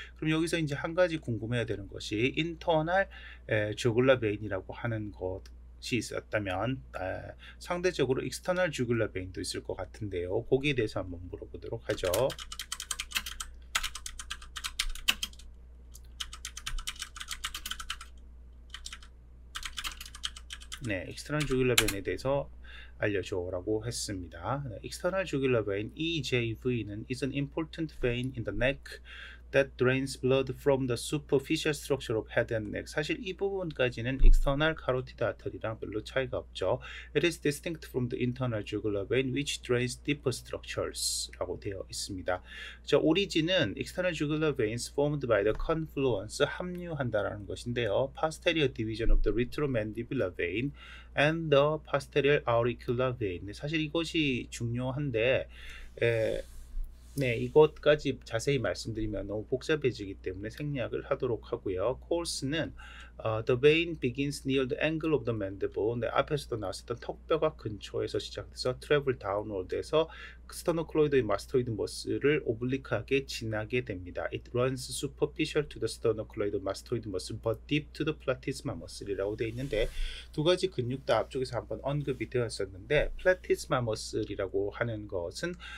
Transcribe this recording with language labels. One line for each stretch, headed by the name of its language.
Korean: 그럼 여기서 이제 한 가지 궁금해야 되는 것이 인터널 주글러 베인이라고 하는 것이 있었다면 상대적으로 익스터널 주글러 베인도 있을 것 같은데요. 거기에 대해서 한번 물어보도록 하죠. 네, 익스터널 주글러 베인에 대해서 알려줘라고 했습니다.
English: External jugular vein (EJV는 is an important vein in the neck that drains blood from the superficial structure of head and neck.
Korean: 사실 이 부분까지는 external carotid artery랑 별로 차이가 없죠.
English: It is distinct from the internal jugular vein which drains deeper structures
Korean: 라고 되어 있습니다. 저 오리진은
English: external jugular veins formed by the confluence
Korean: 합류한다라는 것인데요.
English: Posterior division of the retromandibular vein and the posterior auricular vein.
Korean: 사실 이것이 중요한데 네, 이것까지 자세히 말씀드리면 너무 복잡해지기 때문에 생략을 하도록 하고요.
English: course는 the vein begins near the angle of the mandible.
Korean: 네, 앞에서도 나왔었던 턱뼈가 근처에서 시작해서 travel downward에서 sternocleidoid mastoid muscle을 오블리크하게 지나게 됩니다.
English: It runs superficial to the sternocleidoid mastoid muscle but deep to the platysma muscle
Korean: 이라고 되어 있는데 두 가지 근육 다 앞쪽에서 한번 언급이 되었었는데 platysma muscle이라고 하는 것은